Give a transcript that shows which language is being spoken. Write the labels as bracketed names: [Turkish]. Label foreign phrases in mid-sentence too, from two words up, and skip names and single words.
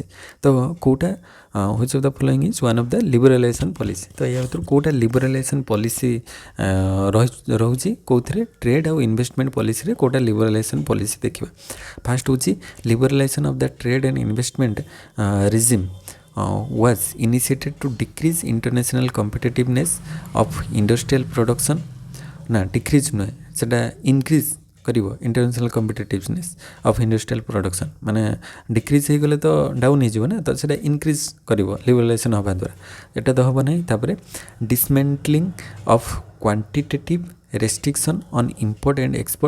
[Odia] ତ କେଉଁଟା [English] which of the following is one of the liberalization policy. [Odia] ତ ୟା ଭିତରୁ କେଉଁଟା [English] liberalization policy [Odia] ରହୁଛି କେଉଁଥିରେ, ଟ୍ରେଡ୍ ଆଉ [English] investment policyରେ [Odia] କେଉଁଟା [English] liberalization policy [Odia] ଦେଖିବା। [English] ଫାର୍ଷ୍ଟ ହେଉଛି liberalization of the trade and investment regime was initiated to decrease international competitiveness of industrial production। [Odia] ନା ଡିକ୍ରିଜ୍ ନୁହେଁ, ସେଟା ଇନକ୍ରିଜ୍ କରିବ [English] international competitiveness of industrial production. [Odia] ମାନେ ଡିକ୍ରିଜ୍ ହେଇଗଲେ ତ ଡାଉନ୍ ହେଇଯିବ ନା, ତ ସେଇଟା ଇନକ୍ରିଜ୍ କରିବ ଲିବରାଲାଇଜେସନ୍ ହେବା ଦ୍ୱାରା, ଏଇଟା ତ ହେବ ନାହିଁ। [English] ତାପରେ dismantling of quantitative restriction on import and export.